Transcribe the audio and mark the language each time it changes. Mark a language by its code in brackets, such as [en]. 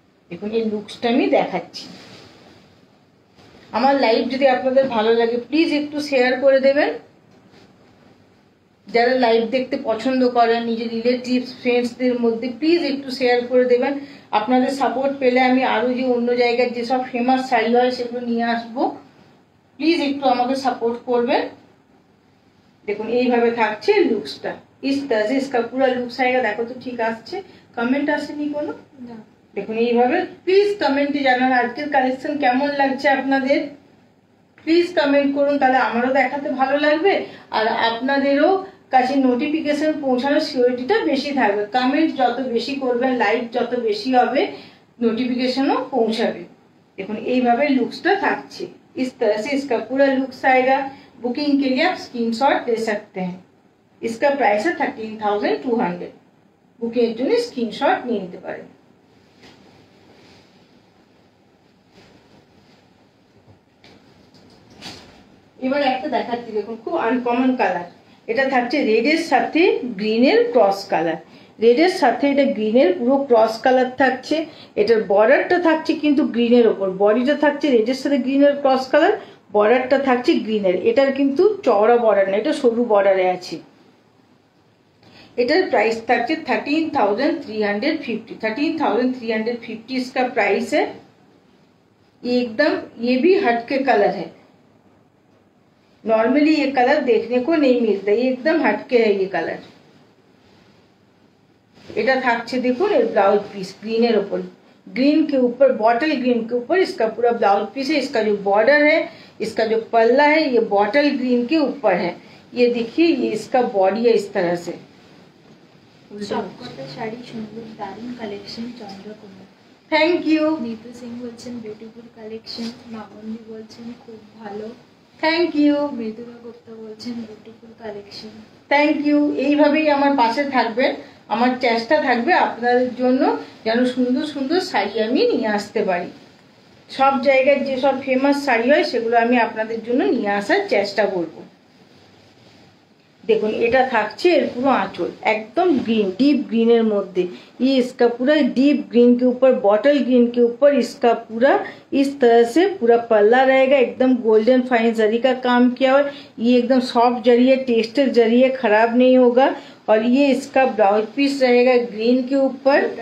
[bn] দেখুন এই লুকসটা আমি দেখাচ্ছি। আমার লাইভ যদি আপনাদের ভালো লাগে প্লিজ একটু শেয়ার করে দেবেন। যারা লাইভ দেখতে পছন্দ করেন নিজের রিলেটিভস ফ্রেন্ডসদের মধ্যে প্লিজ একটু শেয়ার করে দেবেন। আপনাদের সাপোর্ট পেলে আমি আরো যে অন্য জায়গার যেসব ফেমাস শাড়ি হয় সেগুলো নিয়ে আসবো, প্লিজ একটু আমাকে সাপোর্ট করবেন। দেখুন এইভাবে থাকছে লুকসটা, [hi] इस तरह से इसका पूरा लुक्स आएगा। देखो तो ठीक [bn] আসছে, কমেন্ট আসেনি কোনো? না। দেখুন এইভাবে প্লিজ কমেন্টে জানান আজকের কালেকশন কেমন লাগছে আপনাদের, প্লিজ কমেন্ট করুন, তাহলে আমারও দেখাতে ভালো লাগবে আর আপনাদেরও কাছে নোটিফিকেশন পৌঁছানোর সিওরিটিটা বেশি থাকবে। কমেন্ট যত বেশি করবেন, লাইক যত বেশি হবে, নোটিफिकेशनও পৌঁছাবে। দেখুন এইভাবে লুকসটা থাকছে, [hi] इस तरह से इसका पूरा लुक्स आएगा। बुकिंग के लिए आप स्क्रीनशॉट ले सकते हैं। इसका प्राइस है 13,200। [bn] बुकिंग এর জন্য স্ক্রিনশট নিয়ে নিতে পারেন। এবার একটা দেখাচ্ছি, দেখুন খুব আনকমন কালার। এটা থাকছে রেডের সাথে গ্রিনের ক্রস কালার, রেডের সাথে এটা গ্রিনের পুরো ক্রস কালার থাকছে। এটার বর্ডারটা থাকছে কিন্তু গ্রিনের ওপর, বডিটা থাকছে রেডের সাথে গ্রিনের ক্রস কালার, বর্ডারটা থাকছে গ্রিনের। এটার কিন্তু চওড়া বর্ডার না, এটা সরু বর্ডারে আছে। এটার प्राइस থাকছে 13,350। [hi] 13,350 इसका प्राइस है। ये एकदम ये भी हटके कलर है, नॉर्मली ये कलर देखने को नहीं मिलता, ये एकदम हटके है ये कलर। [bn] এটা থাকছে দেখুন এর [hi] ब्लाउज पीस ग्रीन ऊपर, ग्रीन के ऊपर बॉटल ग्रीन के ऊपर इसका पूरा ब्लाउज पीस है। इसका जो बॉर्डर है, इसका जो पल्ला है ये बॉटल ग्रीन के ऊपर है। ये देखिए ये इसका बॉडी है इस तरह से। [bn] সবকটা শাড়ি সুন্দর, দারুণ collection. Chandrakumar thank you. Neetu Singh বলছেন বিউটিফুল কালেকশন। মামন্দি বলছেন খুব ভালো, থ্যাংক ইউ। মৃদুলা গুপ্তা বলছেন বিউটিফুল কালেকশন। Thank you. এইভাবেই আমার পাশে থাকবেন, আমার চেষ্টা থাকবে আপনাদের জন্য যেন সুন্দর সুন্দর শাড়ি আমি নিয়ে আসতে পারি। সব জায়গার যেসব ফেমাস শাড়ি হয় সেগুলো আমি আপনাদের জন্য নিয়ে আসার চেষ্টা করব। [hi] देखो [bn] এটা থাকছে এর পুরো আঁচল একদম ग्रीन, डीप ग्रीन मध्य। [hi] ये इसका पूरा डीप ग्रीन के ऊपर बॉटल ग्रीन के ऊपर इसका पूरा इस तरह से पूरा पल्ला रहेगा, एकदम गोल्डन फाइन जरी का काम किया हुआ है। ये एकदम सॉफ्ट जरी है, टेस्टेड जरी है, खराब नहीं होगा। और ये इसका ब्लाउज पीस रहेगा ग्रीन के ऊपर।